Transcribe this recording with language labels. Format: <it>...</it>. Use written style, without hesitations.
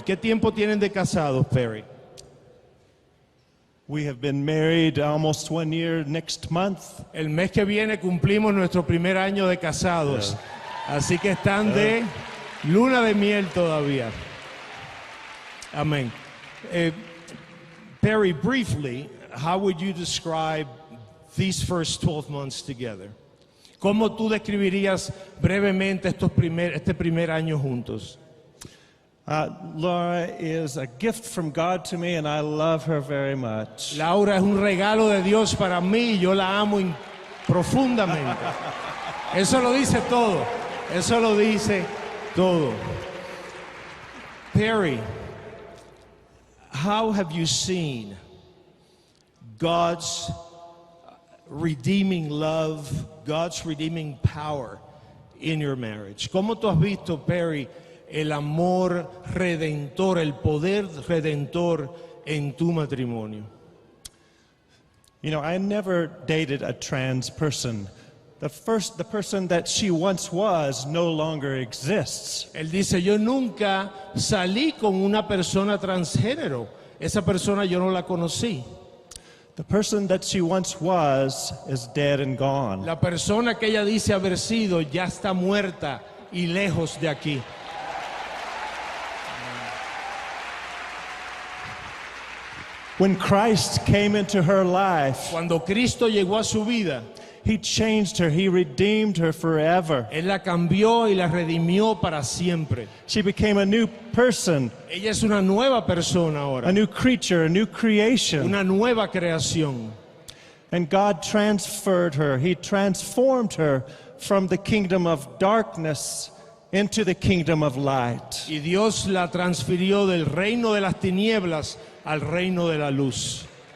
<es>¿Qué tiempo tienen de casados, Perry?</es> <en>We have been married almost 1 year next month.</en> <es>El mes que viene cumplimos nuestro primer año de casados. Así que están de luna de miel todavía. Amén.</es> <en>Perry, briefly, how would you describe these first 12 months together?</en> <es>¿Cómo tú describirías brevemente este primer año juntos?</es> <en>Laura is a gift from God to me, and I love her very much.</en> <es>Laura es un regalo de Dios para mí y yo la amo profundamente. Eso lo dice todo. Eso lo dice todo.</es> <en>Perry, how have you seen God's redeeming love, God's redeeming power in your marriage?</en> <es>¿Cómo tú has visto, Perry, el amor redentor, el poder redentor en tu matrimonio?</es> <en>You know, I never dated a trans person. The person that she once was no longer exists.</en> <es>Él dice, yo nunca salí con una persona transgénero. Esa persona yo no la conocí.</es> <en>The person that she once was is dead and gone.</en> <es>La persona que ella dice haber sido ya está muerta y lejos de aquí.</es> <en>When Christ came into her life,</en> <es>Cuando Cristo llegó a su vida,</es> <en>He changed her, He redeemed her forever.</en> <es>Él la cambió y la redimió para siempre.</es> <en>She became a new person,</en> <es>Ella es una nueva persona ahora,</es> <en>a new creature, a new creation.</en> <es>una nueva creación.</es> <en>And God transferred her. He transformed her from the kingdom of darkness into the kingdom of light.</en> <es>Y Dios la transfirió del reino de las tinieblas al reino de la luz.</es>